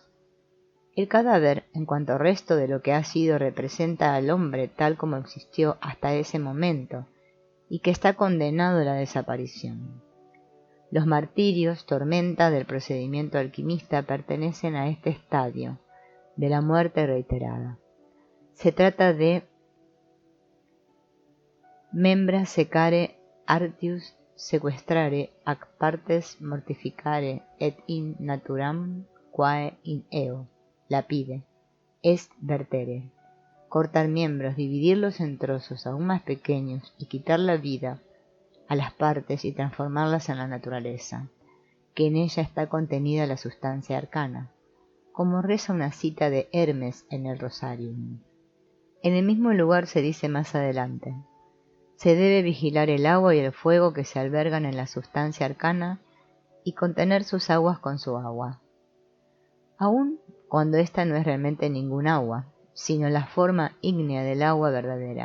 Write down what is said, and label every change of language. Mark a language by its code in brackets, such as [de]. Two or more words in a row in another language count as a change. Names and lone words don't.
[es] El cadáver, en cuanto resto de lo que ha sido, representa al hombre tal como existió hasta ese momento, y que está condenado a la desaparición. Los martirios, tormenta del procedimiento alquimista, pertenecen a este estadio de la muerte reiterada. Se trata de [la] membra secare artius sequestrare ac partes mortificare et in naturam quae in eo lapide est vertere. [es] cortar miembros, dividirlos en trozos aún más pequeños y quitar la vida a las partes y transformarlas en la naturaleza, que en ella está contenida la sustancia arcana, como reza una cita de Hermes en el Rosarium. En el mismo lugar se dice más adelante: se debe vigilar el agua y el fuego que se albergan en la sustancia arcana y contener sus aguas con su agua, aun cuando ésta no es realmente ningún agua, sino la forma ígnea del agua verdadera.